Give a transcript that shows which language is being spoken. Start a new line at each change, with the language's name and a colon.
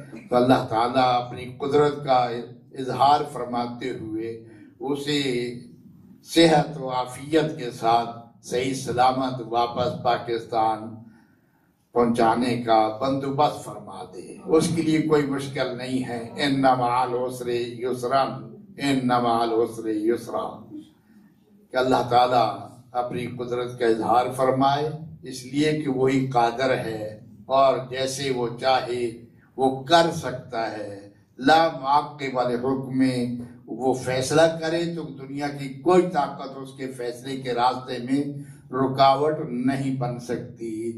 Urdu: تو اللہ تعالیٰ اپنی قدرت کا اظہار فرماتے ہوئے اسے صحت و عافیت کے ساتھ صحیح سلامت واپس پاکستان پہنچانے کا بندوبست فرما دے. اس کے لیے کوئی مشکل نہیں ہے.
Arabic: ان مع العسر یسرا، ان مع العسر یسرا.
Urdu: کہ اللہ تعالیٰ اپنی قدرت کا اظہار فرمائے، اس لیے کہ وہی قادر ہے اور جیسے وہ چاہے وہ کر سکتا ہے.
Arabic: لا معقب لحکم،
Urdu: وہ فیصلہ کرے تو دنیا کی کوئی طاقت اس کے فیصلے کے راستے میں رکاوٹ نہیں بن سکتی.